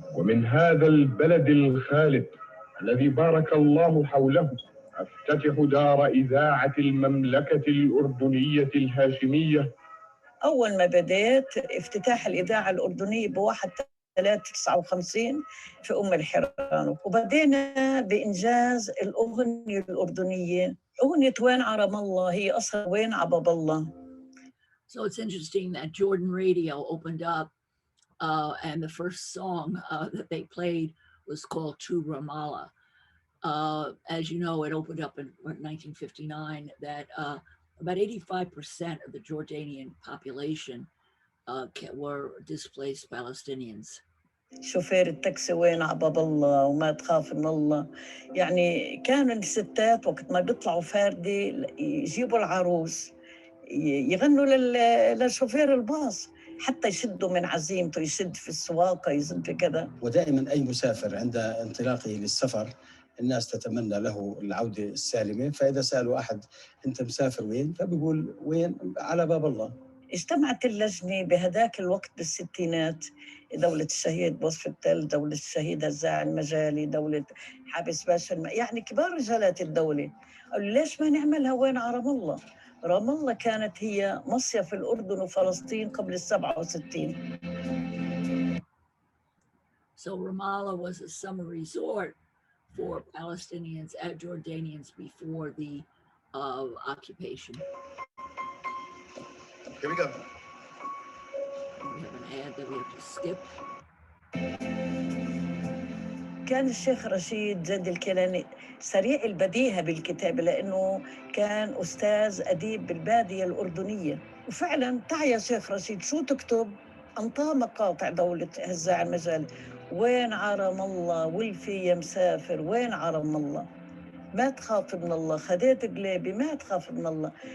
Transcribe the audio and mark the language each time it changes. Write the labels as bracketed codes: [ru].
[ar] ومن هذا البلد الخالد الذي بارك الله حوله أفتتح دار إذاعة المملكة الأردنية الهاشمية. أول ما بديت افتتاح الإذاعة الأردنية ب1/3/59 في أم الحران، وبدينا بإنجاز الأغنية الأردنية. أغنية وين عرم الله هي أصلا وين عباب الله. [en] So it's interesting that Jordan Radio opened up and the first song that they played was called To Ramallah. As you know, it opened up in 1959 that about 85% of the Jordanian population were displaced Palestinians. [ar] شوفير التاكسي وين عباب الله وما تخاف من الله. يعني كانوا الستات وقت ما بيطلعوا فاردي يجيبوا العروس يغنوا للشوفير الباص حتى يشدوا من عزيمته، يشد في السواقة، يشد في كذا. ودائما أي مسافر عند انطلاقه للسفر الناس تتمنى له العودة السالمة، فإذا سألوا أحد أنت مسافر وين؟ فبيقول وين؟ على باب الله. اجتمعت اللجنة بهداك الوقت بالستينات، دولة الشهيد بوصف التل، دولة الشهيد هزاع المجالي، دولة حابس باشا يعني كبار رجالات الدولة. قالوا ليش ما نعملها وين على رام الله؟ رام الله كانت هي مصيف الأردن وفلسطين قبل 67. [en] So Ramallah was a summer resort for Palestinians and Jordanians before the occupation. Here we go. We have an ad that we have to skip. [ar] كان الشيخ رشيد زيد الكيلاني سريع البديهة بالكتابة لأنه كان أستاذ أديب بالبادية الأردنية، وفعلا تعي شيخ رشيد شو تكتب؟ أنطى مقاطع دولة هزاع المجال، وين عرم الله والفي يا مسافر وين عرم الله، ما تخاف من الله، خديت قليبي ما تخاف من الله.